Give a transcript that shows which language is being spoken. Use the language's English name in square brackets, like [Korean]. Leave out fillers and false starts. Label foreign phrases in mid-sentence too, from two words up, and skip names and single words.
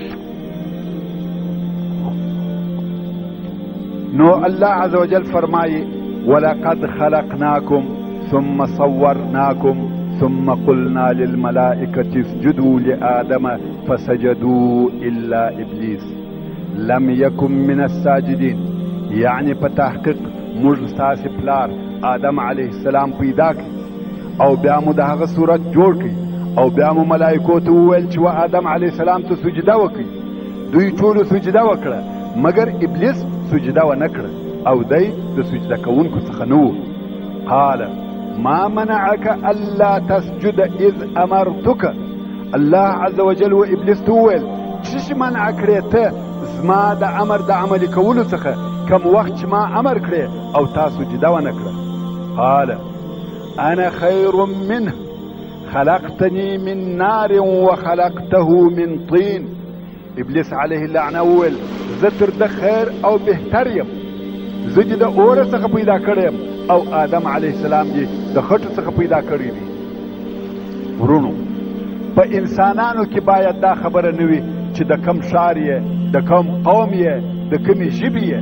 [Pashto] نو [Arabic] الله عز وجل [Pashto] فرمائي [Arabic] ولقد خلقناكم ثم صورناكم ثم قلنا للملائكة اسجدوا لآدم فسجدوا إلا إبليس لم يكن من الساجدين. [Pashto] يعني بتحقيق مجلس پلار آدم عليه السلام پیدا کی او بیا مو دغه صورت جوړ کی او بیا مو ملائکو ته وویل چې آدم عليه السلام ته سجده وکړي. دوی ټول سجده وکړه مگر ابلیس سجده و نکړه او دی د سجده کوونکو څخه نه و. [Arabic] قال ما منعك الا تسجد اذ امرتك. [Pashto] الله عز وجل و ابلیس ته وویل چې منع کړې ته زما د امر د عملي کولو څخه کم وخت چې ما امر کړې او تا سجده و نکړه. [Arabic] قال انا خير منه خلقتني من نار وخلقته من طين. [Pashto] ابلیس علیه اللعنه وویل زه تر ده خیر او بهتر یم، زه دې د اوره څخه پیدا کړی یم او آدم علیه السلام دې د خټو څخه پیدا کړی دی. ورونو په انسانانو کې باید دا خبره نه وي چې د کم ښار یې، د کم قوم یې، د کمې ژبې یې.